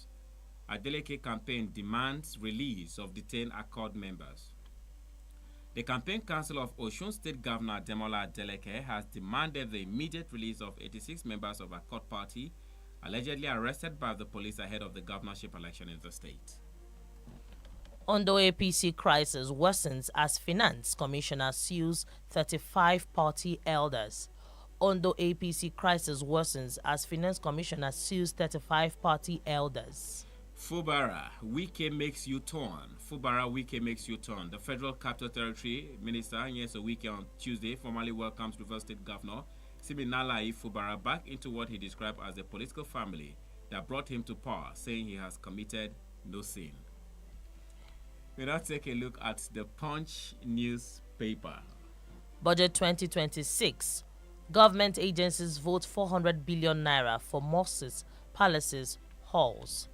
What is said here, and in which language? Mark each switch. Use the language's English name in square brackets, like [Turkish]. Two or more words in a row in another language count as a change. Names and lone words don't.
[English] Adeleke campaign demands release of detained Accord members. The campaign council of Osun State Governor Demola Adeleke has demanded the immediate release of 86 members of Accord Party allegedly arrested by the police ahead of the governorship election in the state. Ondo APC crisis worsens as Finance Commissioner sues 35 party elders. Ondo APC crisis worsens as Finance Commissioner sues 35 party elders. Fubara, Wike makes U-turn. Fubara, Wike makes U-turn. The Federal Capital Territory Minister, Nyeso Wike, on Tuesday formally welcomes River State Governor Siminalayi Fubara back into what he described as a political family that brought him to power, saying he has committed no sin. We now take a look at the Punch newspaper. Budget 2026. Government agencies vote 400 billion naira for mosques, palaces, halls.